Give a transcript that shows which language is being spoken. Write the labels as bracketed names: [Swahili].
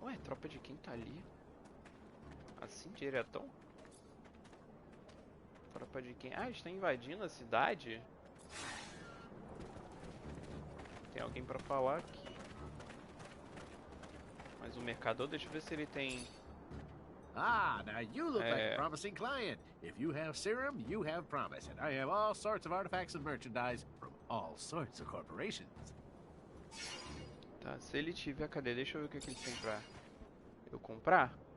[Portuguese] Ué, tropa de quem tá ali? Assim, diretão? Tropa de quem? Ah, eles estão invadindo a cidade? Tem alguém pra falar aqui. Mas o mercador, deixa eu ver se ele tem... [English] Ah, now you look like a promising client. If you have serum, you have promise. And I have all sorts of artifacts and merchandise from all sorts of corporations. [Portuguese] Tá, se ele tiver, cadê? Deixa eu ver o que ele tem pra eu comprar.